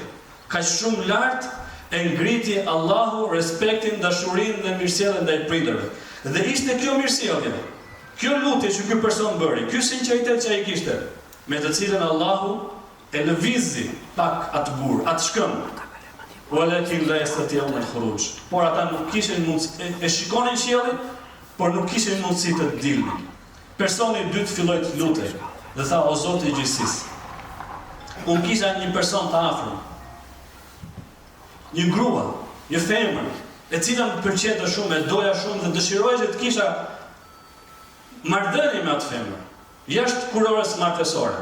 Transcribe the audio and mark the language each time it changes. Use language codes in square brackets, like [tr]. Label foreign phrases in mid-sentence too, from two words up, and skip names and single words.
[sq] Kaq shumë lart e ngriti Allahu respektin, dashurinë dhe mirësjelljen ndaj prindërve. Dhe ishte kjo mirësjellje, kjo lutje që ky person bëri, ky sinqeritet që ai kishte, me të cilën Allahu e lëvizi pak atë gur, atë shkëmb. [ar] ولكن لا يستطيعون الخروج. [sq] Por ata nuk kishin mundësi, e shikonin qiellin, por nuk kishin mundësi të dilnin. Personi i dytë filloi të lutej dhe tha: O Zoti i gjithësisë, unë kisha një person të afërm, një grua, një femër, e cila më pëlqente shumë, e doja shumë dhe dëshiroja që të kisha marrëdhënie me atë femër, jashtë kurorës martësore.